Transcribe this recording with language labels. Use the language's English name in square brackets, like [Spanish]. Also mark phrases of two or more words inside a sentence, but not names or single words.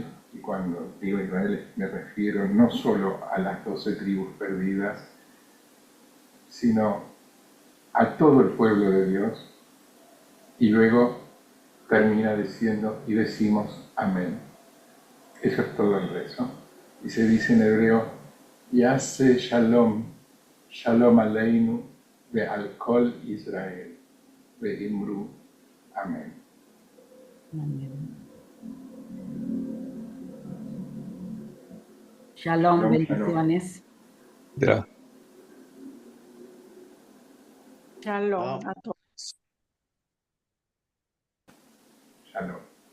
[Spanish] Y cuando digo Israel me refiero no solo a las 12 tribus perdidas, sino a todo el pueblo de Dios. Y luego termina diciendo, y decimos amén. Eso es todo el rezo. Y se dice en hebreo: [Hebrew] יעשה שלום, שלום עלינו, ועל כל ישראל. ואמרו. [Spanish] Amén. Shalom, Shalom, bendiciones. Ya. Shalom a todos. Shalom.